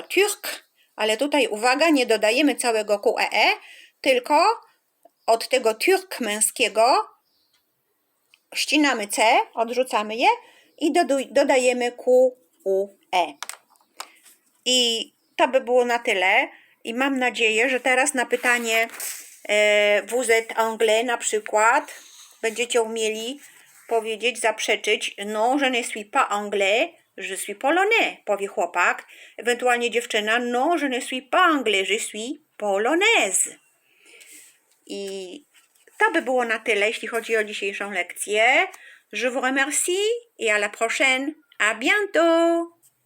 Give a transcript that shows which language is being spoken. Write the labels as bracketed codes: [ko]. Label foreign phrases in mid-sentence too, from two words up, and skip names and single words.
[pl] Türk, ale tutaj uwaga, nie dodajemy całego QEE, tylko od tego Türk męskiego ścinamy C, odrzucamy je i dodajemy QUE. I to by było na tyle. I mam nadzieję, że teraz na pytanie [fr] vous êtes anglais [pl] na przykład będziecie umieli powiedzieć, zaprzeczyć [fr] non, je ne suis pas anglais, je suis polonais, [pl] powie chłopak. Ewentualnie dziewczyna [fr] non, je ne suis pas anglais, je suis polonaise. [pl] I to by było na tyle, jeśli chodzi o dzisiejszą lekcję. [fr] Je vous remercie et à la prochaine. À bientôt!